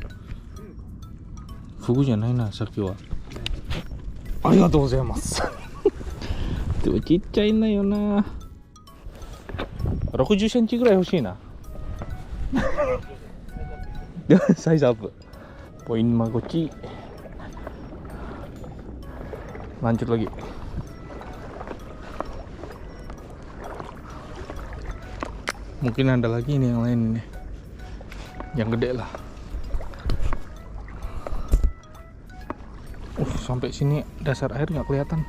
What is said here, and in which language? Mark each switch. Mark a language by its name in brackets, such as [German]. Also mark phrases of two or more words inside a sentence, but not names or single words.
[Japanese] フグじゃないな、さっきは。ありがとうございます。でもちっちゃいんだよな。60センチぐらい欲しいな。サイズアップ。ポインマゴチ。 [Indonesian] Lanjut lagi. Mungkin ada lagi nih yang lain nih, yang gede lah. Sampai sini dasar air nggak kelihatan.